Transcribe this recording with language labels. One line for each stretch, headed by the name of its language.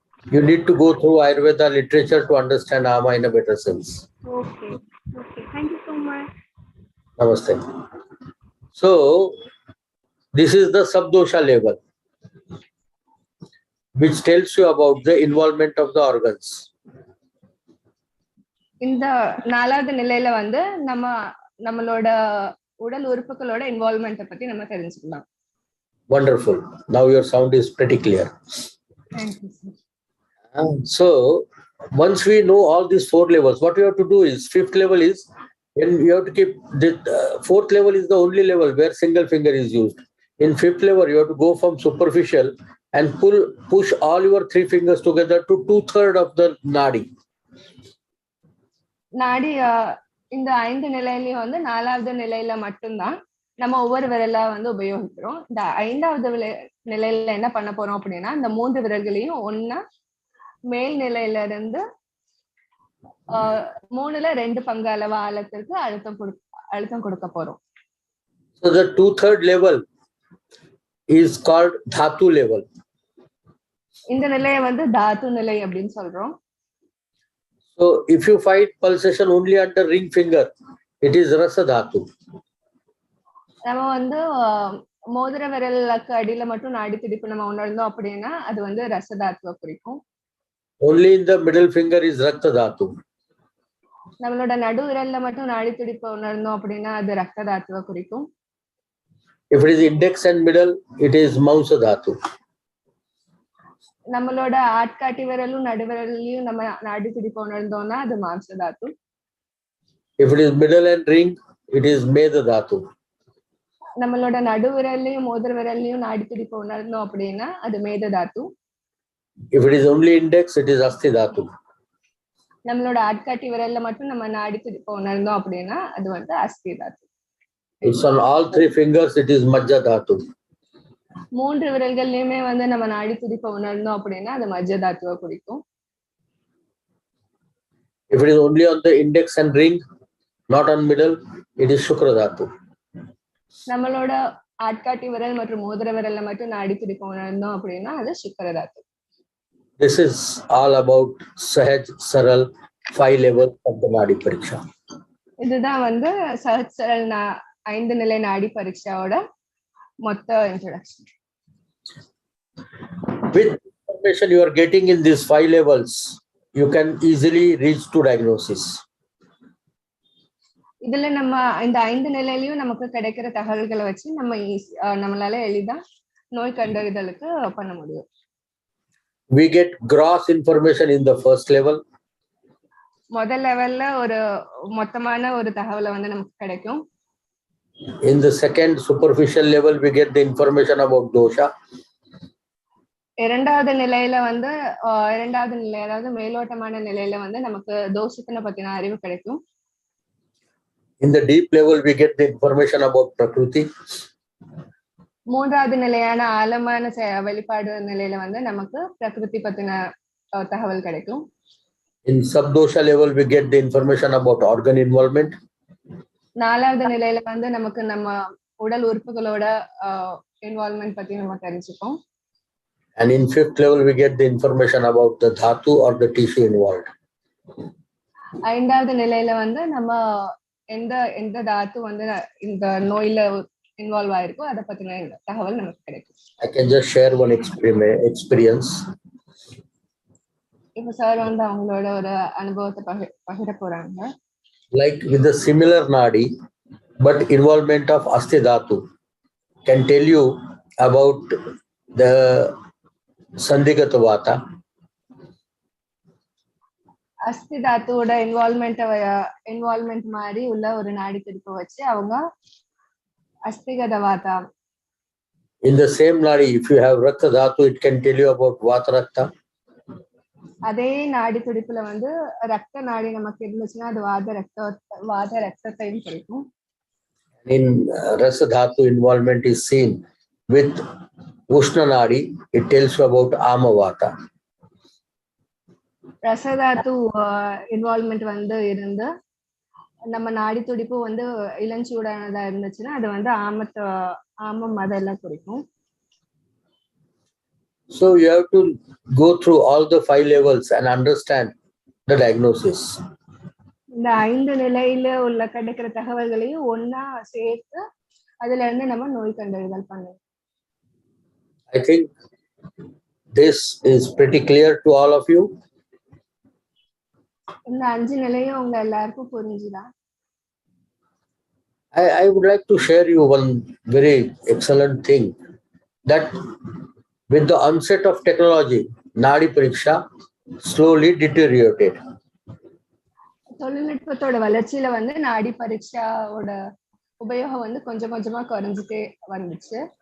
English: You need to go through Ayurveda literature to understand Ama in a better sense. Okay. Okay. Thank you so much. Namaste. So, this is the subdosha level, which tells you about the involvement of the organs.
Tamil: இந்த நாலாவது நிலையில வந்து நம்மளோட உடல் உறுப்புகளோட involvement பத்தி நம்ம தெரிஞ்சுக்கலாம்.
English: Wonderful. Now your sound is pretty clear. Thank you, sir. So once we know all these four levels, what you have to do is, fifth level is, when you have to keep the fourth level is the only level where single finger is used. In fifth level, you have to go from superficial and push all your three fingers together to 2/3 of the nadi.
Tamil: நாடி இந்த 5 நிலையிலயும் வந்து 4வது நிலையில மட்டும்தான் நம்ம ஒவ்வொரு விரலா வந்து உபயோகிக்கிறோம். இந்த 5வது நிலையில என்ன பண்ண போறோம் அப்படின்னா, இந்த 3 விரல்களையும் ஒண்ணா மேல் நிலையில இருந்து 3ல 2 பங்கு அளவு ஆழத்திற்கு அழுத்தம் கொடுக்க போறோம்.
English: So the 2/3 level is called dhatu level.
Tamil: இந்த நிலையை வந்து தாத்து நிலை அப்படின்னு சொல்றோம்.
English: So if you find pulsation only under ring finger, it is rasa dhatu.
Tamil: நம்ம வந்து மோதிர விரலுக்கு அடியில மட்டும் நாடி துடிப்பு நம்ம உணர்ந்தோம் அப்படின்னா அது வந்து ரசதாத்துவ குறிக்கும்.
English: Only in the middle finger is rakta dhatu.
Tamil: நம்மளோட நடு விரல்ல மட்டும் நாடி துடிப்பு உணர்ந்தோம் அப்படின்னா அது ரத்த தாத்துவ குறிக்கும்.
English: If it is index and middle, it is mausa dhatu.
Tamil: நம்மளோட ஆட்காட்டி விரலும் நடுவிரலையும் நம்ம நாடி துடிப்பு உணர்ந்தோம்னா அது மாம்ச தாத்து.
English: If it is middle and ring, it is meda dhatu.
Tamil: நம்மளோட நடு விரல்லையும் மோதிர விரல்லையும் நாடி துடிப்பு உணர்ந்தோம் அப்படின்னா அது மேத தாத்து.
English: If it is only index, it is asti dhatu.
Tamil: நம்மளோட ஆட்காட்டி விரல்ல மட்டும் நம்ம நாடி துடிப்பு உணர்ந்தோம் அப்படின்னா அது வந்து அஸ்தி தாத்து.
English: It's on all three fingers, it is majja dhatu.
Tamil: 3 விரல்கள்லயுமே வந்து நம்ம நாடி துடிப்பை உணர்ந்தோம் அப்படின்னா அது மஜ்ஜ தாத்துவ குறிக்கும்.
English: If it is only on the index and ring, not on middle, it is shukra dhatu.
Tamil: நம்மளோட ஆட்காட்டி விரல் மற்றும் மோதிர விரல்ல மட்டும் நாடி துடிப்பை உணர்ந்தோம் அப்படின்னா அது சுக்கர தாத்து.
English: This is all about Sahaj Saral 5 levels of the Nadi Pariksha.
Tamil: இதுதான் வந்து சஹஜ் சரல் 5 நிலை நாடி பரீட்சாவோட மொத்த introduction.
English: With information you are getting in these 5 levels, you can easily reach to diagnosis.
Tamil: இதுல நம்ம இந்த 5 நிலையிலயும் நமக்கு கிடைக்கிற தகவல்களை வச்சு நம்மளால எளிதா நோய் கண்டறிதலுக்கு பண்ண முடியும்.
English: We get gross information in the first level.
Tamil: முதல் லெவல்ல ஒரு மொத்தமான ஒரு தகவலை வந்து நமக்கு கிடைக்கும்.
English: In the second superficial level, we get the information about dosha.
Tamil: இரண்டாவது நிலையில வந்து அதாவது மேலோட்டமான நிலையில வந்து நமக்கு தோஷத்தினை பத்தின அறிவு கிடைக்கும்.
English: In the deep level, we get the information about prakriti.
Tamil: மூன்றாவது நிலையான ஆழமான வெளிப்பாடு நிலையில வந்து நமக்கு பிரகிருதி பத்தின தகவல் கிடைக்கும்.
English: In subdosha level, we get the information about organ involvement.
Tamil: நாலாவது நிலையில வந்து நமக்கு நம்ம உடல் உறுப்புகளோட இன்வால்வ்மெண்ட் பத்தி நம்ம தெரிஞ்சுப்போம்.
English: And in fifth level, we get the information about the dhatu or the tissue involved.
Tamil: ஐந்தாவது நிலையில வந்து நம்ம எந்த தாத்து வந்து இந்த நோயில இன்வால்வ் ஆயிருக்கோ அதை பத்தின தகவல் நமக்கு கிடைக்கும்.
English: I can just share one experience.
Tamil: இப்ப சார் வந்து அவங்களோட ஒரு அனுபவத்தை பகிர போறாங்க.
English: Like with the similar nadi, but involvement of asti dhatu can tell you about the sandhigata vata.
Tamil: அஸ்தி தாத்துவோட இன்வால்வ்மெண்ட் மாதிரி உள்ள ஒரு நாடி துடிப்பு வச்சு அவங்க அஸ்திகத வாதா.
English: In the same nadi, if you have rakta dhatu, it can tell you about vata rakta.
Tamil: அதே நாடி துடிப்புல வந்து ரத்த நாடி நமக்கு இருந்துச்சுன்னா அது வாத ரத்தத்தையும் கிடைக்கும்.
English: In rasa dhatu, involvement is seen with ushna nadi. It tells you about ama vata.
Tamil: ரசதாத்து involvement வந்து இருந்து நம்ம நாடி துடிப்பு வந்து இளஞ்சூடானதா இருந்துச்சுன்னா அது வந்து ஆமம் அதெல்லாம் குறிக்கும்.
English: So you have to go through all the 5 levels and understand the diagnosis.
Tamil: இந்த 5 நிலையில உள்ள கிடைக்கிற தகவல்களையும் ஒன்னா சேர்த்து அதுல இருந்து நம்ம நோய் கண்டறிதல் பண்ணணும்.
English: I think this is pretty clear to all of you.
Tamil: இந்த 5 நிலையும் உங்க எல்லாருக்கும் புரிஞ்சுதா?
English: I would like to share you one very excellent thing, that with the onset of technology, Nadi Pariksha slowly deteriorated.
Tamil: தொழில்நுட்பத்தோட வளர்ச்சியில வந்து நாடி பரீட்சாவோட உபயோகம் வந்து கொஞ்சம் கொஞ்சமா குறைஞ்சிட்டே வந்துச்சு.